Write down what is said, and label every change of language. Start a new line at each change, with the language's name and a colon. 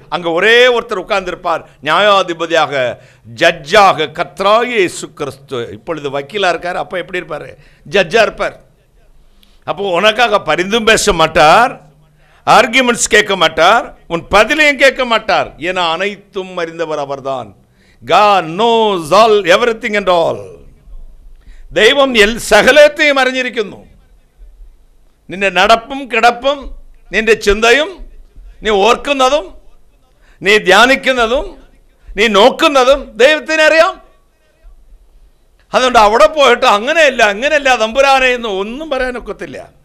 Tamil: அங்க ஒரே ஒருத்தர் உட்கார்ந்து இருப்பார், நியாயாதிபதியாக, ஜட்ஜாக, கர்த்தராகிய இயேசு கிறிஸ்து. இப்பொழுது வக்கீலா இருக்கார், அப்ப எப்படி இருப்பாரு? ஜட்ஜா இருப்பார். அப்போ உனக்காக பரிந்தும் பேச மாட்டார், ஆர்கியூமெண்ட்ஸ் கேட்க மாட்டார், உன் பதிலையும் கேட்க மாட்டார். ஏன்னா அனைத்தும் அறிந்தவர் அவர்தான்.
English: God knows all, everything and all.
Malayalam: ദൈവം സകലത്തെയും അറിഞ്ഞിരിക്കുന്നു. നിന്റെ നടപ്പും കിടപ്പും നിന്റെ ചിന്തയും നീ ഓർക്കുന്നതും നീ ധ്യാനിക്കുന്നതും നീ നോക്കുന്നതും ദൈവത്തിന് അറിയാം. അതുകൊണ്ട് അവിടെ പോയിട്ട് അങ്ങനെയല്ല തമ്പുരാനെ എന്ന് ഒന്നും പറയാനൊക്കത്തില്ല.